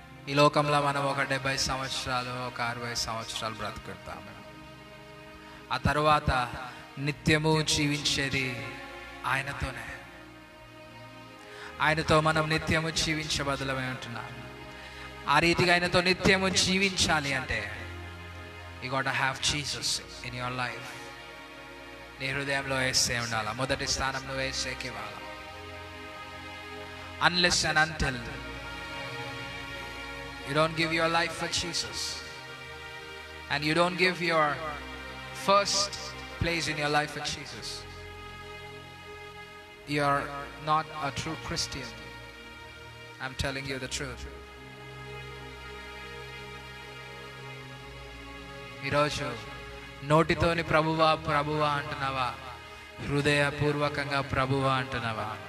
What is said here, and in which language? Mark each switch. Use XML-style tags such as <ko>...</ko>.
<te>ఈ లోకంలో మనం ఒక 70 సంవత్సరాలు, ఒక 60 సంవత్సరాలు బ్రతుకుతాము. ఆ తరువాత నిత్యము జీవించేది ఆయనతోనే. ఆయనతో మనం నిత్యము జీవించబదులమై ఉంటున్నాం. ఆ రీతిగా ఆయనతో నిత్యము జీవించాలి అంటే</te> <en>You got to have Jesus in your life.</en> <te>నీ హృదయంలో యేసే ఉండాలా, మొదటి స్థానం నువ్వు యేసేకి ఇవ్వాలా.</te> <en>Unless and until you don't give your life for Jesus, and you don't give your first place in your life for Jesus, you are not a true Christian. I'm telling you the truth.</en> <te>ఈరోజు నోటితోని ప్రభువా ప్రభువా అంటున్నావా, హృదయపూర్వకంగా ప్రభువా అంటున్నావా?</te>